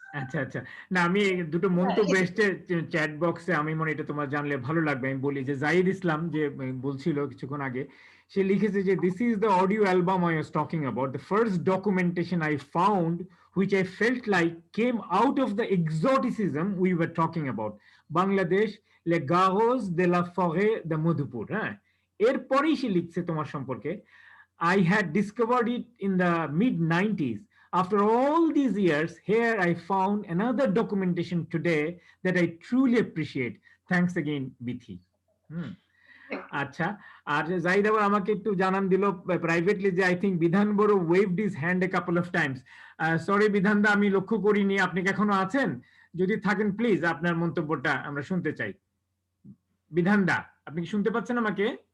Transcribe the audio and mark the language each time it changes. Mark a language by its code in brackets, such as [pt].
[bn] আচ্ছা আচ্ছা, না আমি দুটো মন্তব্য এসছে চ্যাট বক্সে, আমি মনে এটা তোমার জানলে ভালো লাগবে। আমি বলি যে জাহিদ ইসলাম যে বলছিল কিছুক্ষণ আগে, সে লিখেছে যে [en] This is the audio album I was talking about, the first documentation I found which I felt like came out of the exoticism we were talking about. [fr] Bangladesh, les garros de la forêt de Madhupur. [bn] হ্যাঁ, এরপরেই সে লিখছে তোমার সম্পর্কে, [en] I had discovered it in the mid-90s. After all these years, here I found another documentation today that I truly appreciate. Thanks again, Bithi. [bn] আচ্ছা, আর জাহিদ আবার আমাকে একটু জানান দিল প্রাইভেটলি যে [en] I think Bidhan বড় waved his hand a couple of times. [bn] Sorry বিধান দা, আমি লক্ষ্য করিনি, আপনি কি এখনো আছেন? যদি থাকেন প্লিজ আপনার মন্তব্যটা আমরা শুনতে চাই। বিধান দা, আপনি কি শুনতে পাচ্ছেন আমাকে?